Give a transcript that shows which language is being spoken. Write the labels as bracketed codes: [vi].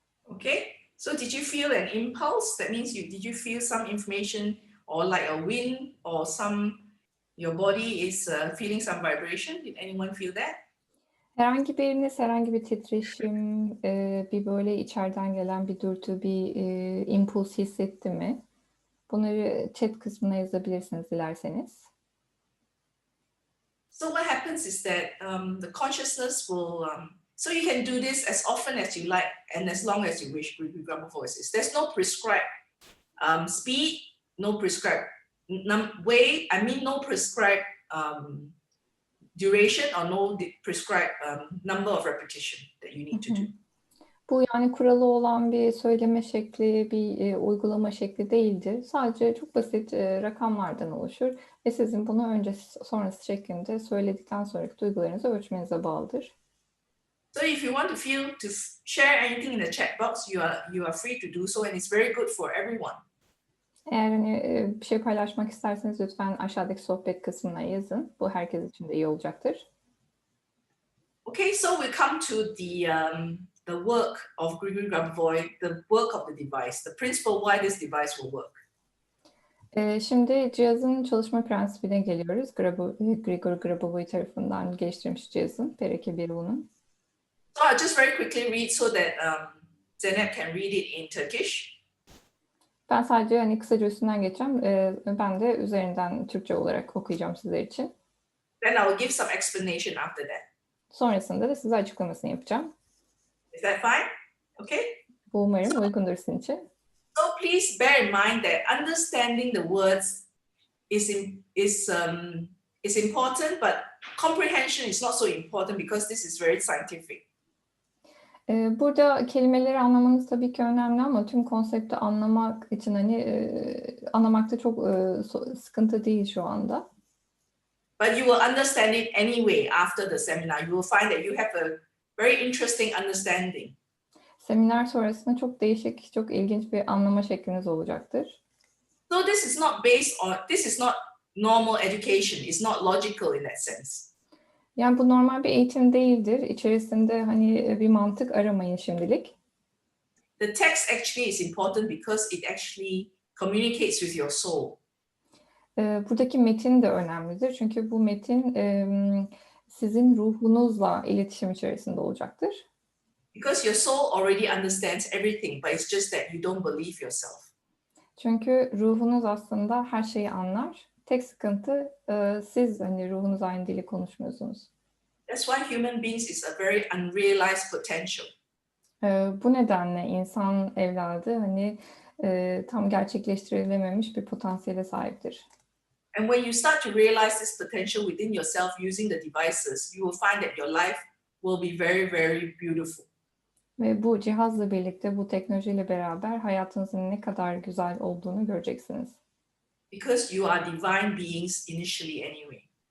[en] Okay, so did you feel an impulse? That means did you feel some information or like a wind or your body is feeling some vibration? Did anyone feel that? [tr] Herhangi bir titreşim, bir böyle içeriden gelen bir dürtü, bir impuls hissetti mi? Bunları chat kısmına yazabilirsiniz dilerseniz. [en] So what happens is that the consciousness will, so you can do this as often as you like and as long as you wish with Brahma voices. There's no prescribed speed, no prescribed way, no prescribed duration or no prescribed number of repetition that you need to do. [tr] Bu yani kuralı olan bir söyleme şekli, bir uygulama şekli değildir. Sadece çok basit rakamlardan oluşur ve sizin bunu öncesi sonrası şeklinde söyledikten sonraki duygularınızı ölçmenize bağlıdır. [en] So if you want to share anything in the chat box, you are free to do so, and it's very good for everyone. [tr] Eğer hani bir şey paylaşmak isterseniz lütfen aşağıdaki sohbet kısmına yazın. Bu herkes için de iyi olacaktır. [en] Okay, so we come to the work of Grigori Grabovoy, the work of the device, the principle why this device will work. [tr] Şimdi cihazın çalışma prensibine geliyoruz. Grigori Grabovoy tarafından geliştirilmiş cihazın, PRK-1U'nun. [en] So I'll just very quickly read so that Zeynep can read it in Turkish. [tr] Ben sadece hani kısaca üstünden geçeceğim. Ben de üzerinden Türkçe olarak okuyacağım sizler için. [en] Then I will give some explanation after that. [tr] Sonrasında da size açıklamasını yapacağım. [en] Is that fine? Okay. [tr] Bu umarım uygundur sizin için. [en] So please bear in mind that understanding the words is important, but comprehension is not so important because this is very scientific. [tr] Burada kelimeleri anlamanız tabii ki önemli ama tüm konsepti anlamak için hani anlamakta çok sıkıntı değil şu anda. [en] But you will understand it anyway after the seminar. You will find that you have a very interesting understanding. [tr] Seminer sonrasında çok değişik, çok ilginç bir anlama şekliniz olacaktır. [en] So this is not normal education. It's not logical in that sense. [tr] Yani bu normal bir eğitim değildir. İçerisinde hani bir mantık aramayın şimdilik. [en] The text actually is important because it actually communicates with your soul. [tr] Buradaki metin de önemlidir. Çünkü bu metin sizin ruhunuzla iletişim içerisinde olacaktır. [en] Because your soul already understands everything, but it's just that you don't believe yourself. [tr] Çünkü ruhunuz aslında her şeyi anlar. Tek sıkıntı siz hani ruhunuz aynı dili konuşmuyorsunuz. [en] That's why human beings is a very unrealized potential. [tr] Bu nedenle insan evladı hani tam gerçekleştirilememiş bir potansiyele sahiptir. [en] And when you start to realize this potential within yourself using the devices, you will find that your life will be very, very beautiful. [tr] Ve bu cihazla birlikte, bu teknolojiyle beraber hayatınızın ne kadar güzel olduğunu göreceksiniz. [en] Because you are divine beings initially anyway.